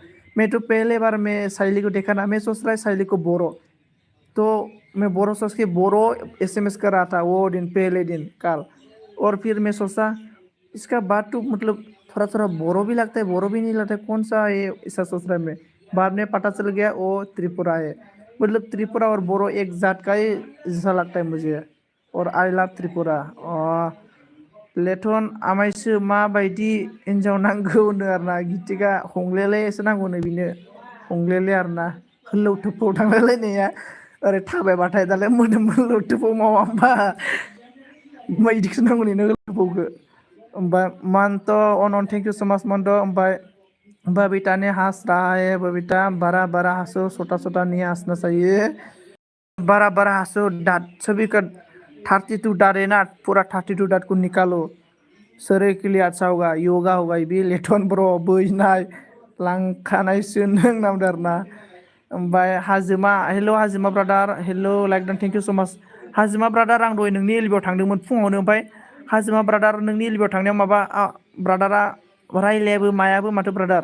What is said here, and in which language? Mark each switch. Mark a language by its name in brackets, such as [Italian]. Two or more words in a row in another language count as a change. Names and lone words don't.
[Hindi] मैं तो पहले बार मैं साइली को देखा ना, मैं सोच रहा है साइली को बोरो, तो मैं बोरो सोच के बोरो SMS कर रहा था वो दिन, पहले दिन कल। और फिर मैं सोचा इसका बात तो मतलब थोड़ा थोड़ा बोरो भी लगता है, बोरो भी नहीं लगता है, कौन सा ये ऐसा सोच रहा है मैं। बाद में पता चल गया वो त्रिपुरा है। मतलब त्रिपुरा और बोरो एक जात का ही जैसा लगता है मुझे। [English] और आई लव त्रिपुरा। [Bodo] लेथन आमाइसो माबायदि हिन्जाव नांगौ होनो आरोना। गितिका हंलेलेसो नांगौनो बिनो, हंलेले आरोना। होल्लौ थोप्फौ थांलायलायनाया ओरै थाबायबाथाय दालाय मोदोम होल्लौ थोप्फौ मावा होमबा बिदिखौसो नांगौ नोंनो होल्लौ थोप्फौखौ। ओमफ्राय मान्त अनन [English] thank you so much [Bodo] मान्त। [Hindi] ओमफ्राय बबीता ने हंस रहा है। बबीता बड़ा बड़ा हंसो, छोटा छोटा नहीं हंसना चाहिए। बड़ा बड़ा हंसो, दांत सभी का 32 दांत है ना, पूरा 32 दांत को निकालो, शरीर के लिए अच्छा होगा, योगा होगा। [Bodo] ये लेथन ब्रो बैनाय लांखानायसो नों नामदो आरोना। ओमफ्राय हाजिमा हेल' हाजिमा ब्रादार, हेल' [English] like done thank you so much. [Bodo] हाजिमा ब्रादार आं दहाय नोंनि एलबियाव थांदोंमोन फुङावनो। ओमफ्राय हाजिमा ब्रादार नोंनि एलबियाव थांनायाव माबा ब्रादारा रायलायाबो मायाबो माथो ब्रादार।